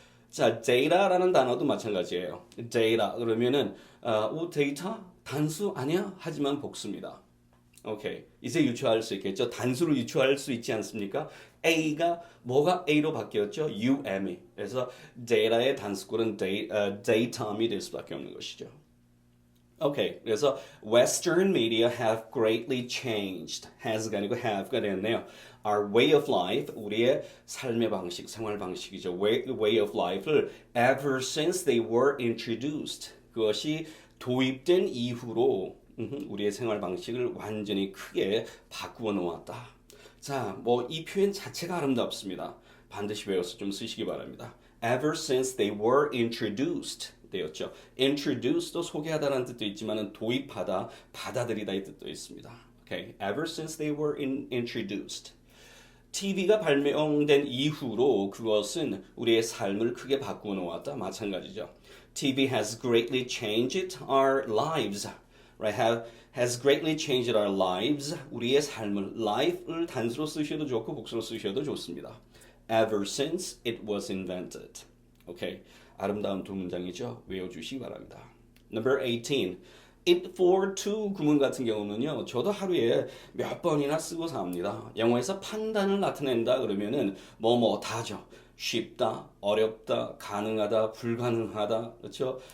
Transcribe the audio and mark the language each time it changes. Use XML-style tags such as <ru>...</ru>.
<ko>자, data라는 단어도 마찬가지예요. data 그러면은 데이터 단수 아니야? 하지만 복수입니다. 오케이. 이제 유추할 수 있겠죠? 단수로 유추할 수 있지 않습니까? A가 뭐가 A로 바뀌었죠? UM이. 그래서 data의 단수꼴은 datum이 될 수밖에 없는 것이죠. 오케이. 그래서</ko> <en>Western media have greatly changed.</en> <ko>has가 아니고 have가 되었네요.</ko> <en>Our way of life,</en> <ko>우리의 삶의 방식, 생활 방식이죠.</ko> <en>way of life를 ever since they were introduced.</en> <ko>그것이 도입된 이후로 우리의 생활 방식을 완전히 크게 바꾸어 놓았다. 자, 뭐 이 표현 자체가 아름답습니다. 반드시 외워서 좀 쓰시기 바랍니다.</ko> <en>Ever since they were introduced</en> <ko>되었죠. Introduce도 소개하다라는 뜻도 있지만 도입하다, 받아들이다의 뜻도 있습니다.</ko> <en>Okay. Ever since they were introduced.</en> <ko>TV가 발명된 이후로 그것은 우리의 삶을 크게 바꾸어 놓았다. 마찬가지죠.</ko> <en>TV has greatly changed our lives. Right? has greatly changed our lives.</en> <ko>우리의 삶을 life을 단수로 쓰셔도 좋고 복수로 쓰셔도 좋습니다.</ko> <en>Ever since it was invented.</en> <ko>오케이. 아름다운 두 문장이죠. 외워주시기 바랍니다. Number 18. It for to 구문 같은 경우는요. 저도 하루에 몇 번이나 쓰고 삽니다. 영어에서 판단을 나타낸다 그러면은 다죠. 쉽다, 어렵다, 가능하다, 불가능하다, 그렇죠?</ko>